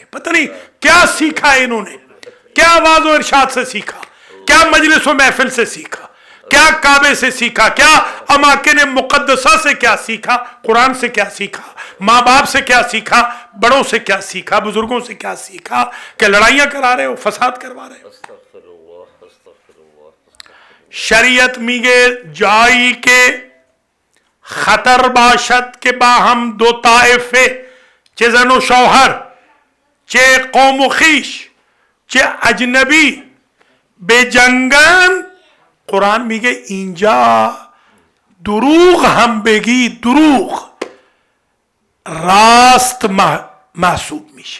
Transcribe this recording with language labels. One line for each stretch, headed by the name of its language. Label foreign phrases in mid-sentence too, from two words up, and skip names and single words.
Urdu: پتہ نہیں کیا سیکھا ہے انہوں نے، کیا آواز و ارشاد سے سیکھا، کیا مجلس و محفل سے سیکھا، کیا کعبے سے سیکھا، کیا اماکن مقدسہ سے کیا سیکھا، قرآن سے کیا سیکھا، ماں باپ سے کیا سیکھا، بڑوں سے کیا سیکھا، بزرگوں سے کیا سیکھا کہ لڑائیاں کرا رہے ہو، فساد کروا رہے ہو.
Persian: شریعت میگه جایی که خطر باشد که با هم دو طائفه، چه زن و شوهر، چه قوم و خویش، چه اجنبی به جنگن، قرآن میگه اینجا دروغ هم بگی دروغ راست محسوب میشه.